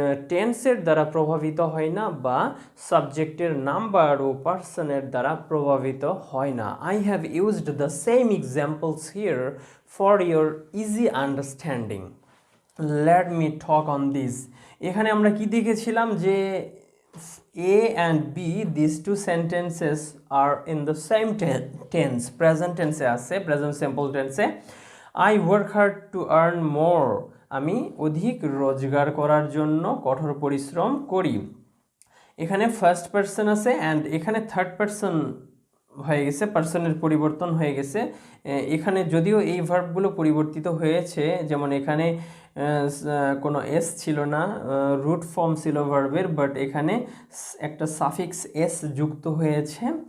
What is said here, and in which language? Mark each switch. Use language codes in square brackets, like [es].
[bn] টেন্সের দ্বারা প্রভাবিত হয় না বা সাবজেক্টের নাম্বার ও পার্সনের দ্বারা প্রভাবিত হয় না। [en] I have used the same examples here for your easy understanding. Let me talk on this. [bn] এখানে আমরা কি দেখেছিলাম যে [en] A and B, these two sentences are in the same tense, present tense আছে, present simple tense এ। I work hard to earn more, [bn] আমি অধিক রোজগার করার জন্য কঠোর পরিশ্রম করি। এখানে ফার্স্ট পারসন আছে অ্যান্ড এখানে থার্ড পারসন হয়ে গেছে, পার্সনের পরিবর্তন হয়ে গেছে। এখানে যদিও এই ভার্বগুলো পরিবর্তিত হয়েছে, যেমন এখানে কোনো এস ছিল না, রুট ফর্ম ছিল ভার্বের, বাট এখানে একটা সাফিক্স এস যুক্ত হয়েছে।